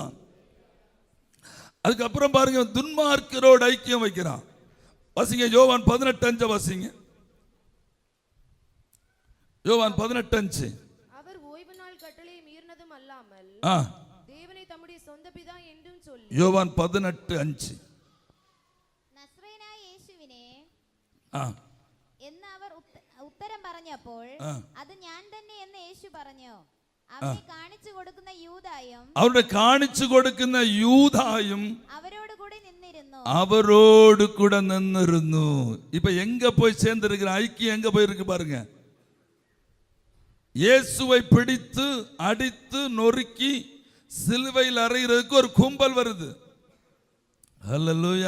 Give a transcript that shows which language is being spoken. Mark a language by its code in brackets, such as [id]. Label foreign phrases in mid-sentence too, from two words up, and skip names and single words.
[ta] அதுக்கப்புறம் பாருங்க, துன்மார்க்கரோடு ஐக்கியம் வைக்கிறான். வாசிங்க யோவான் 18:5 வாசிங்க. யோவான் 18:5. அவர் ஓய்வு நாள் கட்டளையை மீறினதும் அல்லாமல் தேவனை தம்முடைய சொந்த பிதா என்றும் சொல்லி. யோவான் 18:5. [ml] നസ്രയനായ യേശുവിനെ എന്ന് അവർ ഉത്തരം പറഞ്ഞപ്പോൾ അത് ഞാൻ തന്നെ എന്ന് യേശു പറഞ്ഞു. അവനെ കാണിച്ചു കൊടുക്കുന്ന യൂദായും അവരുടെ കാണിച്ചു കൊടുക്കുന്ന യൂദായും അവരോട് കൂടെ നിന്നിരുന്നു. [ta] அவரோடு கூட நின்னிருന്നു. இப்ப எங்க போய் சேர்ந்திருக்கிற ஐக்கியம் எங்க போயிருக்கு பாருங்க. இயேசுவை பிடித்து அடித்து நொறுக்கி சிலுவையில் அறைகிறதுக்கு ஒரு கும்பல் வருது. ஹல்லேலூயா.